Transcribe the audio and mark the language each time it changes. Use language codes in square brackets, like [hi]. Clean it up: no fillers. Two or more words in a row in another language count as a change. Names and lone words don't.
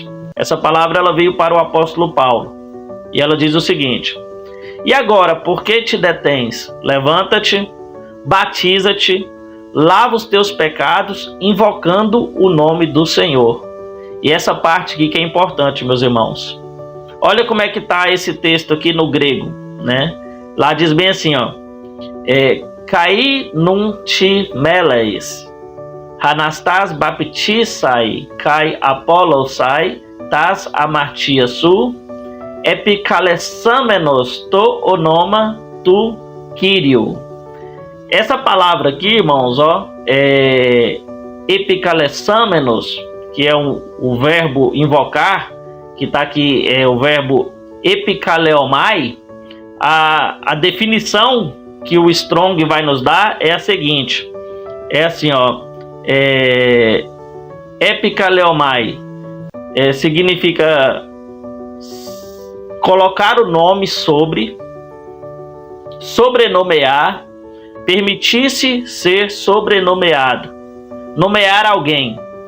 [pt] Essa palavra ela veio para o apóstolo Paulo. E ela diz o seguinte: E agora, por que te detens? Levanta-te, batiza-te, lava os teus pecados, invocando o nome do Senhor. E essa parte aqui que é importante, meus irmãos. Olha como é que está esse texto aqui no grego, né? Lá diz bem assim, ó. [el] Καὶ νῦν τί μέλλεις, ἀναστὰς βάπτισαι, καὶ ἀπόλουσαι, τὰς ἁμαρτίας σου, ἐπικαλεσάμενος τὸ ὄνομα τοῦ Κυρίου. [pt] Essa palavra aqui, irmãos, ó, epicalessamenos, que é o verbo invocar, que está aqui, é o verbo epikaleomai. A definição que o Strong vai nos dar é a seguinte, é assim, ó, epikaleomai significa colocar o nome sobre, sobrenomear, permitir-se ser sobrenomeado, nomear alguém.